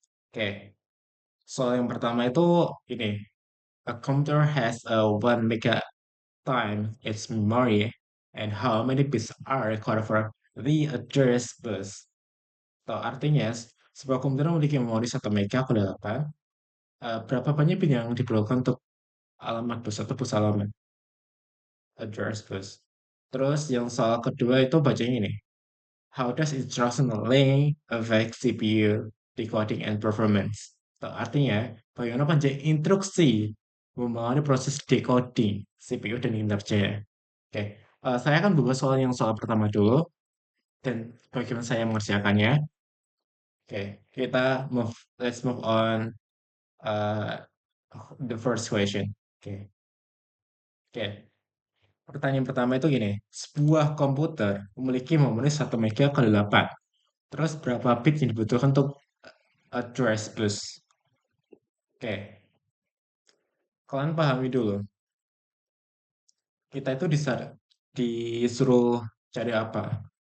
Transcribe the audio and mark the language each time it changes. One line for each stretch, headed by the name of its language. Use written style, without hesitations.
Indonesian: Oke, soal yang pertama itu ini.
English: A computer has a 1 mega time its memory, and how many bits are required for the address bus.
Indonesian: Atau artinya, sebuah komputer memiliki memori 1 mega ke 8. Berapa banyak bit yang diperlukan untuk alamat bus atau bus alamat address bus. Terus yang soal kedua itu bacanya ini.
English: How does instruction length affect CPU decoding and performance?
Indonesian: Atau artinya, bagaimana panjang instruksi mempengaruhi proses decoding CPU dan kinerjanya. Oke, saya akan buka soal pertama dulu dan bagaimana saya mengerjakannya.
English: Oke, let's move on uh, the first question.
Indonesian: Oke, oke. Pertanyaan pertama itu gini, sebuah komputer memiliki memori 1 mega kali 8. Terus berapa bit yang dibutuhkan untuk address bus? Oke, kalian pahami dulu. Kita itu disuruh cari apa?